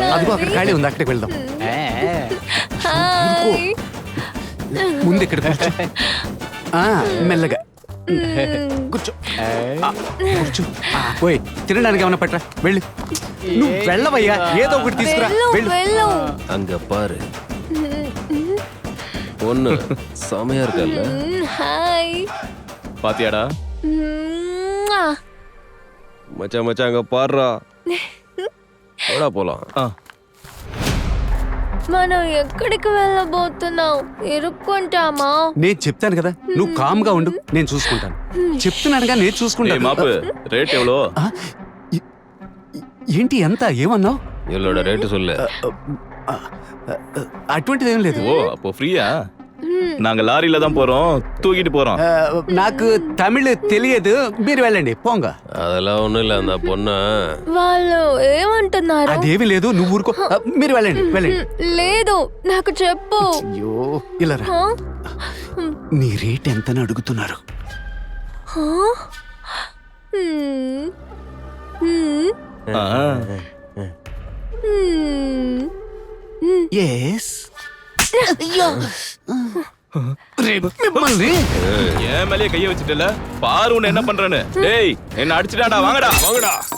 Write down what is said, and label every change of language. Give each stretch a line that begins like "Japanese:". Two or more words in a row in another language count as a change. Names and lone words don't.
Telugu: అదిగో అక్కడ ఖాళీ ఉంది, అక్కడికి వెళ్దాం. హాయ్. ముందు ఇక్కడ కూర్చో. మెల్లగా కూర్చో. కూర్చో. పోయి తినడానికి ఏమన్నా పట్టరా, వెళ్ళు. నువ్వు వెళ్ళవయ్యా, ఏదో ఒకటి తీసుకురా. వెళ్ళు.
Tamil: அங்க பாரு பொண்ணு செமையா இருக்கல்ல.
Telugu: హాయ్.
Tamil: பாத்தியாடா மச்சான் மச்சான் அங்க பாருடா. போடா போலாம்.
Telugu: మనం ఎక్కడికి వెళ్ళబోతున్నాం? ఇరుక్కుంటామా? నేను చెప్తాను కదా, నువ్వు కామ్గా ఉండు, నేను చూసుకుంటాను. చెప్తున్నానుగా, నేను చూసుకుంటాను.
Tamil: மாப்பு ரேட் எவ்வளோ?
Telugu: ఏంటి ఎంత? ఏమన్నావు?
Tamil: இவளோட ரேட்டு சொல்லு.
Telugu: అటువంటిది ఏం లేదు. ఓ
Tamil: அப்போ ఫ్రీயா? நாங்க லாரியில தான் போறோம், தூக்கிட்டு போறோம்.
Telugu: నాకు తమిళ్ తెలియదు, మీరు వెళ్ళండి పోంగ.
Tamil: அதெல்லாம் ஒண்ணும் இல்ல, அந்த பொண்ண
Telugu: వాళ్ళు ఏమంటున్నారు? అదేమీ లేదు, నువ్వు ఊరుకో. మీరు వెళ్ళండి, వెళ్ళండి. లేదు, నాకు చెప్పు. అయ్యో, ఇలా రా. హా? నీ రేట్ ఎంతని అడుగుతున్నారు? హా? ఎస్. మిమ్మల్ని
Tamil: ஏன் மேலேயே கைய வச்சுட்டல, பாரு உன்னை என்ன பண்றேன்னு. டேய், என்ன அடிச்சிடாடா, வாங்கடா வாங்கடா.